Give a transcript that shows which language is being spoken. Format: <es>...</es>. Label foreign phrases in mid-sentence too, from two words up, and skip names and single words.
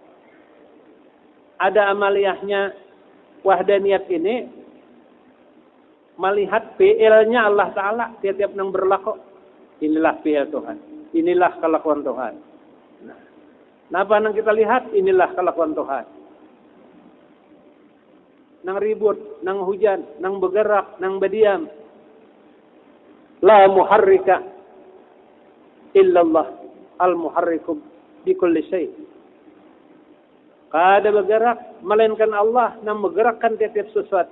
<id>Ada amaliyahnya wahdaniyat ini. Melihat fi'ilnya Allah Ta'ala tiap-tiap yang berlaku. Inilah fi'il Tuhan. Inilah kelakuan Tuhan. Nah, apa yang kita lihat? Inilah kelakuan Tuhan.</id> <bjn>Nang ribut, nang hujan, nang bergerak, nang berdiam.</bjn> <ar>لا محرك إلا الله المحرك لكل شيء'.</ar> <bjn>Kada bergerak, melainkan Allah yang menggerakkan tiap-tiap sesuatu.</bjn>